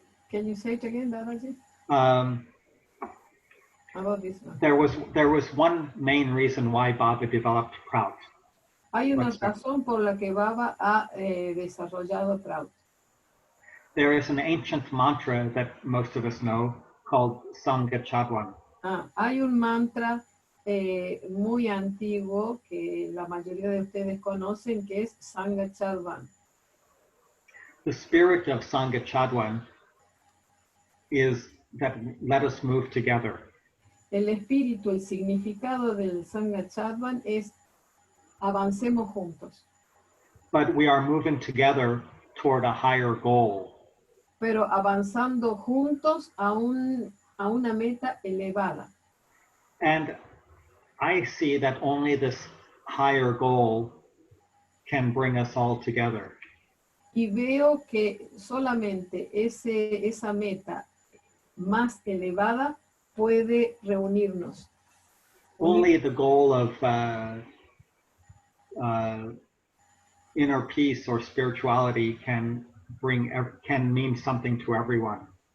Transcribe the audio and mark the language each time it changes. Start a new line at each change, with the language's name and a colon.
English: Can you say it again, Dadaji? About this one. There was one main reason why Baba developed Prout.
Spanish: Hay una razón por la que Baba ha desarrollado Prout.
English: There is an ancient mantra that most of us know called Sangha Chadwan.
Spanish: Hay un mantra muy antiguo que la mayoría de ustedes conocen, que es Sangha Chadwan.
English: The spirit of Sangha Chadwan is that let us move together.
Spanish: El espíritu, el significado del Sangha Chadwan es avancemos juntos.
English: But we are moving together toward a higher goal.
Spanish: Pero avanzando juntos a una meta elevada.
English: And I see that only this higher goal can bring us all together.
Spanish: Y veo que solamente esa meta más elevada puede reunirnos.
English: Only the goal of inner peace or spirituality can mean something to everyone.